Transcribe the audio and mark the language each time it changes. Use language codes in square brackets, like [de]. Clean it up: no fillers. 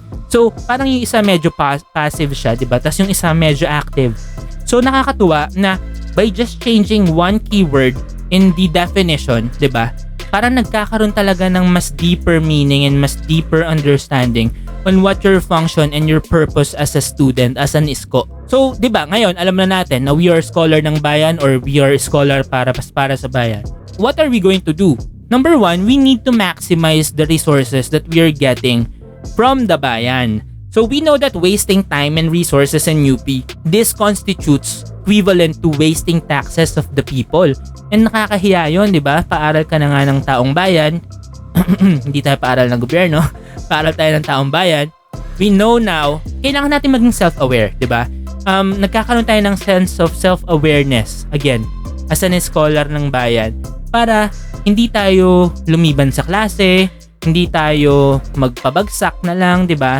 [tl] So, parang yung isa medyo passive siya, diba? Tapos yung isa medyo active. So, nakakatuwa na by just changing one keyword in the definition, diba? Parang nagkakaroon talaga ng mas [en] deeper meaning and mas deeper understanding on what your function and your purpose as a student, as an isko. [tl] So, di ba, ngayon, alam na natin na we are scholar ng bayan or we are scholar para sa bayan. [en] What are we going to do? Number one, we need to maximize the resources that we are getting from the bayan. So, we know that wasting time and resources in UP, this constitutes equivalent to wasting taxes of the people. [tl] And nakakahiya yun, di ba? Paaral ka na nga ng taong bayan. Hindi tayo paaral ng gobyerno. Paaral tayo ng taong bayan. [en] We know now, [tl] kailangan natin maging self-aware, di ba? Nagkakaroon tayo ng sense of self-awareness, again, as an scholar ng bayan, para hindi tayo lumiban sa klase, hindi tayo magpabagsak na lang, di ba?